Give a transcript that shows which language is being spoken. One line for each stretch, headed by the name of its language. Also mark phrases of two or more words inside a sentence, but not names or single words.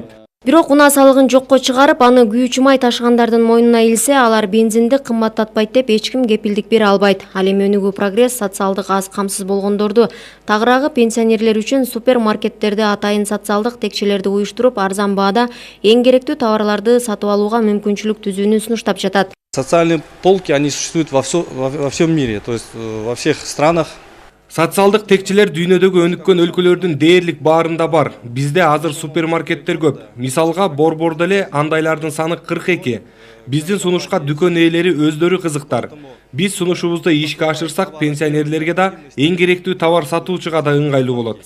Kyrgyz: Бирок унаа салыгын жокко чыгарып, аны күйүүчү май ташыгандардын мойнуна илсе, алар бензинди кымбаттатпайт деп эч ким кепилдик бере албайт. Ал эми Өнүгүү Прогресс социалдык аз камсыз болгондорду, тагыраагы пенсионерлер үчүн супермаркеттерде атайын социалдык текчелерди уюштуруп, арзан баада эң керектүү товарларды сатып алууга мүмкүнчүлүк түзүүнү сунуштап жатат.
Russian: Социальные полки, они существуют во всем мире, то есть во всех странах.
Kyrgyz: Социалдык текчелер дүйнөдөгү өнүккөн өлкөлөрдүн дээрлик баарында бар. Бизде азыр супермаркеттер көп. Мисалга Борбордо эле андайлардын саны 42. Биздин сунушка дүкөн ээлери өздөрү кызыктар. Биз сунушубузду ишке ашырсак, пенсионерлерге да эң керектүү товар сатуучуга да ыңгайлуу болот.